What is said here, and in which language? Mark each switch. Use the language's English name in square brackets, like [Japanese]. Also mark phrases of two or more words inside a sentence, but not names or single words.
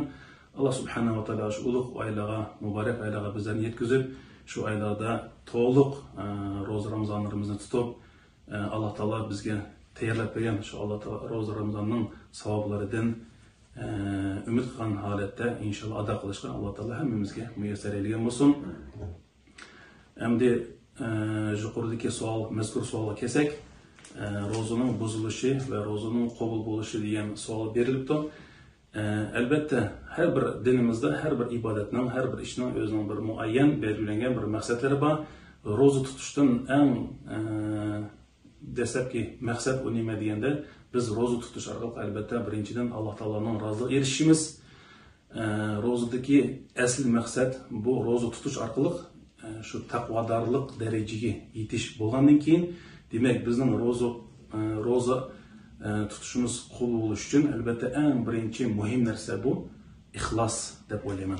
[Arabic] الله سبحانه وتعالى [Uzbek] shu ulug' oylarga, muborak oylarga bizlarni yetkazib, şu aylarda to'liq ro'za Ramazonlarimizni tutib, Allah Taala bizga tayyorlab bergan şu Allah Taala ro'za Ramazonning savoblaridan umid qilgan holatda inshaalloh ado qilishga Allah Taala hammamizga muyassar etgan bo'lsin. Endi yuqoridagi savol, mazkur savolga kelsak, ro'zaning buzilishi va ro'zaning qabul bo'lishi degan savol berilibdi. Albatta her bir dinimizde, her bir ibadetning, her bir ishning o'zining bir muayyan belgilangan bir maqsadlari bor. Ro'za tutishdan eng dastlabki maqsad u nima deganda, biz ro'za tutish orqali albatta birinchidan Alloh taoloning roziligiga erishishimiz. Ro'zadagi asl maqsad bu ro'za tutish orqali shu taqvodorlik darajaga yetish bo'lgandan keyin, demak bizning ro'za tutuşumuz qabul bo'lish uchun albatta eng birinchi muhim narsa bu ixlos deb o'ylayman.